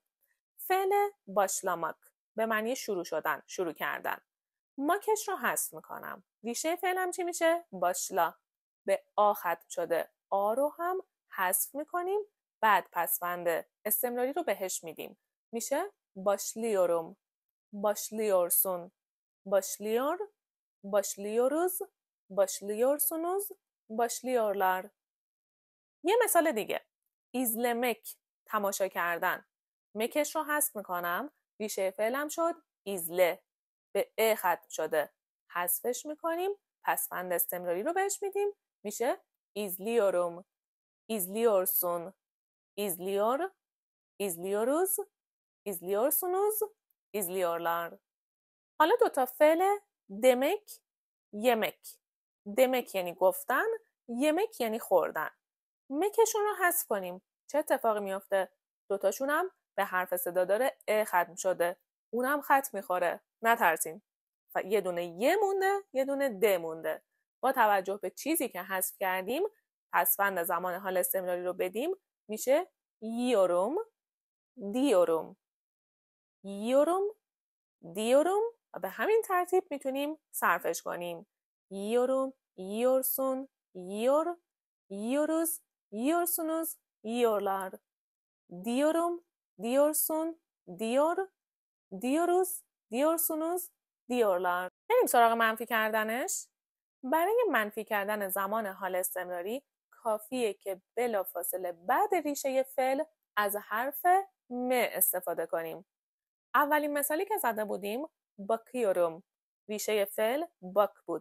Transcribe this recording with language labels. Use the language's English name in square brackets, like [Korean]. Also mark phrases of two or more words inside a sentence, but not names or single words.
[Persian] فعل باشلاماک به معنی شروع شدن، شروع کردن. ماکش رو حذف میکنم. ریشه فعلم چی میشه؟ باشلا. به آ ختم شده. آ رو هم حذف میکنیم. بعد پسوند استمراری رو بهش میدیم. [Turkish] میشه başlıyorum. Başlıyorsun. Başlıyor. Başlıyoruz. Başlıyorsunuz. Başlıyorlar. [Persian] یه مثال دیگه. izlemek تماشا کردن. مکش رو حذف میکنم. ریشه فعلم شد ایزله. به ا ختم شده. حذفش میکنیم. پسوند استمراری رو بهش میدیم. [Turkish] میشه izliyorum. izliyorsun. izliyor. izliyoruz. izliyorsunuz. izliyorlar. [Persian] حالا دوتا فعل [Turkish] demek yemek. [Persian] دمک یعنی گفتن، یمک یعنی خوردن. مکشون رو حذف کنیم. چه اتفاقی میفته؟ دوتاشون هم به حرف صدا داره ا ختم شده. اونم خط میخوره. نترسین. یه دونه ی مونده، یه دونه د مونده. با توجه به چیزی که حذف کردیم، پسوند زمان حال استمراری رو بدیم، میشه [Turkish] yiyorum, diyorum. yiyorum, diyorum [Persian] و به همین ترتیب میتونیم صرفش کنیم. [Turkish] yiyorum, yiyorsun, yiyor, yiyoruz, yiyorsunuz, yiyorlar. diyorum, diyorsun, diyor, diyoruz, diyorsunuz, diyorlar. [Persian] بریم سراغ منفی کردنش. برای منفی کردن زمان حال استمراری کافیه که بلافاصله بعد ریشه فعل از حرف م استفاده کنیم. اولین مثالی که زده بودیم bakıyorum. ریشه فعل باک بود.